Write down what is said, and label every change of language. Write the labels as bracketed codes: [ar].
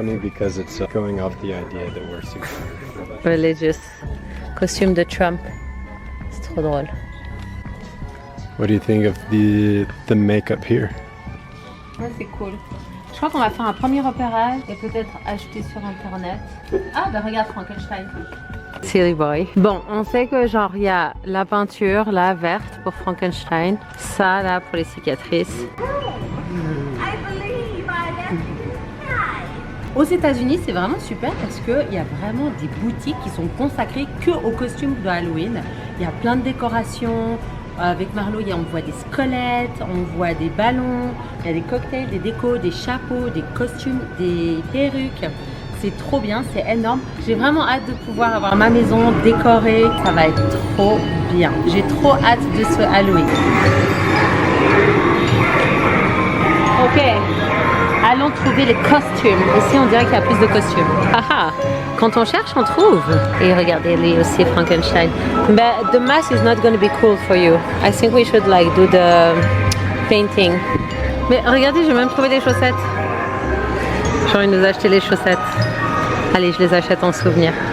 [en] funny because it's going off the idea that we're super [fr] religious costume de Trump. C'est trop drôle. [en] What do you think of the makeup here? [fr] Ouais, c'est cool. Je crois qu'on va faire un premier repérage et peut-être acheter sur internet. Ah, bah regarde Frankenstein. [en] Silly boy. [fr] Bon, on sait que genre il y a la peinture, là, verte pour Frankenstein. Ça, là, pour les cicatrices. Aux États-Unis, c'est vraiment super parce qu'il y a vraiment des boutiques qui sont consacrées que aux costumes de Halloween. Il y a plein de décorations. Avec Marlo, on voit des squelettes, on voit des ballons, il y a des cocktails, des décos, des chapeaux, des costumes, des perruques. C'est trop bien, c'est énorme. J'ai vraiment hâte de pouvoir avoir ma maison décorée. Ça va être trop bien. J'ai trop hâte de ce Halloween. Ok. Allons trouver les costumes. Ici, on dirait qu'il y a plus de costumes. Haha, quand on cherche, on trouve. Et regardez, lui aussi, Frankenstein. [en] But the mask is not going to be cool for you. I think we should like do the painting. [fr] Mais regardez, j'ai même trouvé des chaussettes. J'ai envie de nous acheter les chaussettes. Allez, je les achète en souvenir.